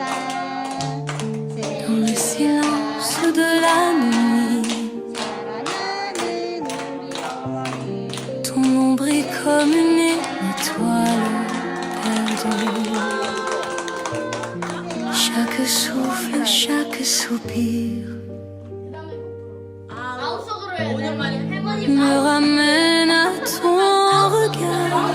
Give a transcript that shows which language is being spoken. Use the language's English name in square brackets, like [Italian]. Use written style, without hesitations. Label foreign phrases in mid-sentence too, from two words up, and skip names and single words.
[French] Dans le silence de la nuit, [Korean] 사랑하는 우리 어머니. [French] ton ombre est comme une étoile perdue. Chaque souffle, chaque soupir me ramène à ton regard.